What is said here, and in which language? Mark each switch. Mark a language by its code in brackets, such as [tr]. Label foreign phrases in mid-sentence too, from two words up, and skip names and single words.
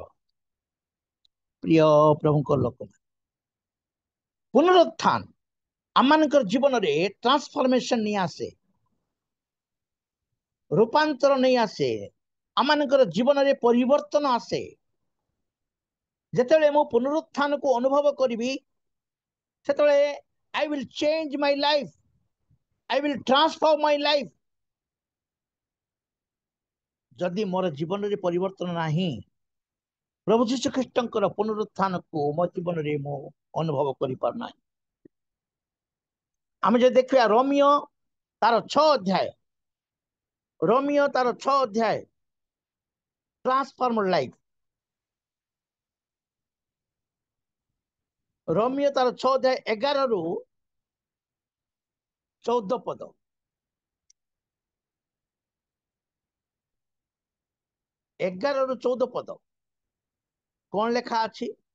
[or] ପ୍ରିୟ ପ୍ରଭୁଙ୍କ ଲୋକ, ପୁନରୁତ୍ଥାନ ଆମମାନଙ୍କର ଜୀବନରେ ଟ୍ରାନ୍ସଫର୍ମେସନ ନେଇ ଆସେ, ରୂପାନ୍ତର ନେଇ ଆସେ, ଆମମାନଙ୍କର ଜୀବନରେ ପରିବର୍ତ୍ତନ ଆସେ। ଯେତେବେଳେ ମୁଁ ପୁନରୁତ୍ଥାନକୁ ଅନୁଭବ କରିବି, ସେତେବେଳେ [en] I will change my life, I will transform my life। [or] ଯଦି ମୋର ଜୀବନରେ ପରିବର୍ତ୍ତନ ନାହିଁ, ପ୍ରଭୁ ଯୀଶୁ ଖ୍ରୀଷ୍ଟଙ୍କର ପୁନରୁତ୍ଥାନକୁ ମୋ ଜୀବନରେ ମୁଁ ଅନୁଭବ କରିପାରୁନାହିଁ। ଆମେ ଯଦି ଦେଖିବା ରୋମିଓ ତାର 6 ଅଧ୍ୟାୟ, ରୋମିଓ ତାର 6 ଅଧ୍ୟାୟ [en] transformed life, [or] ରୋମିଓ ତାର 6 ଅଧ୍ୟାୟ 11 ରୁ 14 ପଦ, ଏଗାର ରୁ 14 ପଦ କଣ ଲେଖା ଅଛି?